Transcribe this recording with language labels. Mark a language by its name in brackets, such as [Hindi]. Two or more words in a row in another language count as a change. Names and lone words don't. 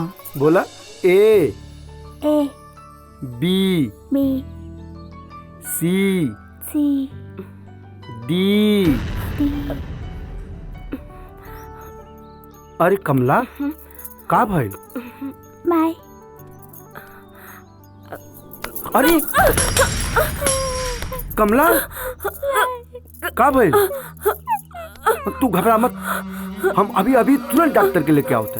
[Bhojpuri] बोला। [English] A B बी C D. [Bhojpuri] अरे कमला, का भाई? [English] बाय। [Bhojpuri] अरे कमला, का भाई? तू घबरा मत, हम अभी तुरंत डॉक्टर के लेके आओ।